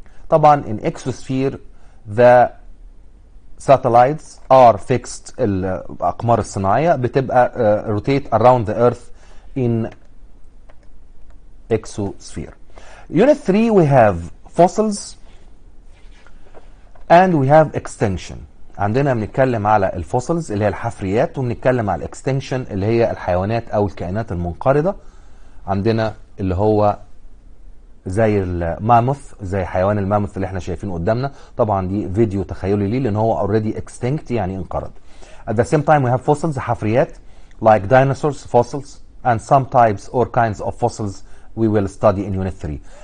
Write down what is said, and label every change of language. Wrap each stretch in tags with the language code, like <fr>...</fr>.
<en>طبعا in exosphere the satellites are fixed</en> <ar>الأقمار الصناعية بتبقى</ar> <en>rotate around the earth in exosphere. Unit 3 we have fossils and we have extinction.</en> <ar>عندنا بنتكلم على الفوسلز اللي هي الحفريات وبنتكلم على الاكستنشن اللي هي الحيوانات او الكائنات المنقرضه. عندنا اللي هو زي الماموث زي حيوان الماموث اللي احنا شايفينه قدامنا طبعا دي فيديو تخيلي ليه لان هو</ar> <en>already extinct</en> <ar>يعني انقرض.</ar> <en>At the same time we have fossils حفريات like dinosaurs fossils and some types or kinds of fossils we will study in unit 3.</en>